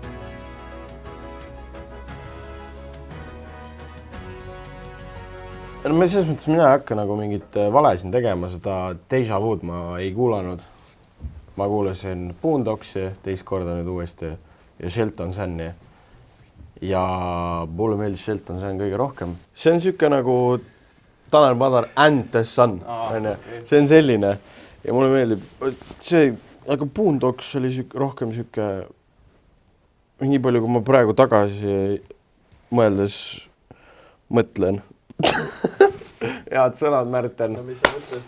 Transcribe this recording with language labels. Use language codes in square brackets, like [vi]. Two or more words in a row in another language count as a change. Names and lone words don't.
[et] No selles mõttes mina ei hakka nagu mingit valesin tegema, seda Deja Vu'd ma ei kuulanud. Ma kuulasin Boondocksi teist korda nüüd uuesti ja Shelton Sunni. Ja mulle meeldis Shelton Sun kõige rohkem. See on siuke nagu Tanel Padar and the Sun. See on selline. Ja mulle meeldib see, aga Boondocks oli rohkem siuke, nii palju, kui ma praegu tagasi mõeldes mõtlen. Head sõnad, Märten. No mis sa mõtled?